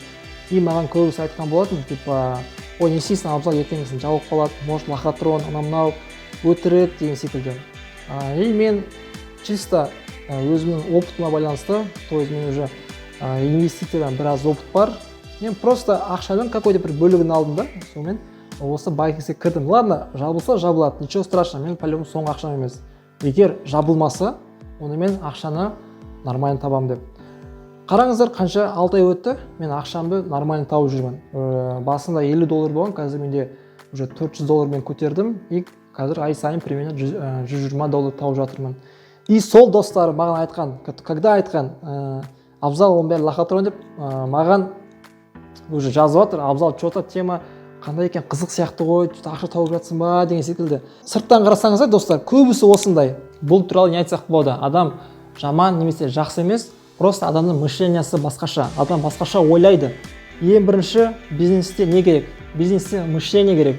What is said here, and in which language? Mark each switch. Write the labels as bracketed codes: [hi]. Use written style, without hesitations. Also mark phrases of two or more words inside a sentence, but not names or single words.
[kk] И маған көбісі айтқан болатын, типа, ой, не істейсің, абзал ертеңгісін жауып қалады, [ru] может лохотрон, [kk] анау өтірік деген секілді. И мен чисто өзімнің опытыма байланысты, [ru] то есть [kk] мен уже инвестициядан біраз опыт бар. Мен просто ақшадан какой-то бір бөлігін алдым да, сонымен осы Байтекске кірдім. Ладно, жабылса жабылады, [ru] ничего страшного, [kk] мен по-любому соңғы ақшам емес. Егер жабылмаса, оны мен ақшаны нормально табам деп. Қараңыздар, қанша 6 ай өтті, мен ақшамды нормально тауып жүрмін. Басында $50 болған, қазір менде уже $400 мен көтердім, и қазір ай сайын примерно $120 тауып жатырмын. И сол достары маған айтқан, когда айтқан, Абзал оның бәрі лохотрон деп, маған уже жазып жатыр, Абзал [ru] что-то тема [kk] қандай екен, қызық сияқты ғой, ақша тауып жатсың ба деген секілді. Сырттан қарасаңыздар, достар, көбісі осындай. Бұл туралы не айтсақ болады? Адам жаман немесе жақсы емес, просто адамның мышлениясы басқаша. Адам басқаша ойлайды. Ең бірінші бизнесте не керек? Бизнесте мышление керек.